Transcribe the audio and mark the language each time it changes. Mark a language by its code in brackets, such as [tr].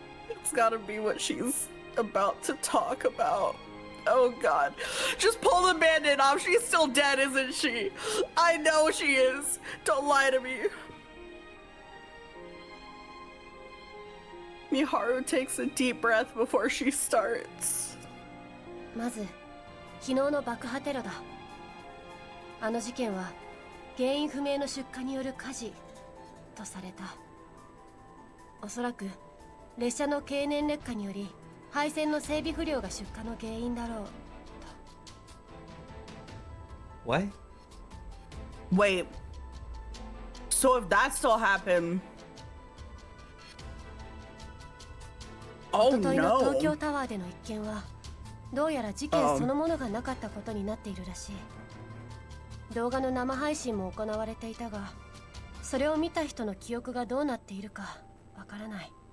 [en] It's gotta be what she's about to talk about. Oh god. Just pull the bandit off. She's still dead, isn't she? I know she is. Don't lie to me. Miharu takes a deep breath before she starts. [ja] まず昨日の爆破テロだ。あの事件は原因不明の出火による火事とされた。おそらく列車の経年劣化により配線の整備不良が出火の原因だろうと。 [en] What? Wait. So if that still happened. [ja] お [en] Oh [ja] とといの東京 [en] no. [ja] タワーでの一件はどうやら事件そのものがなかったことになっているらしい。動画の生配信も行われていたが、それを見た人の記憶がどうなっているかわからない。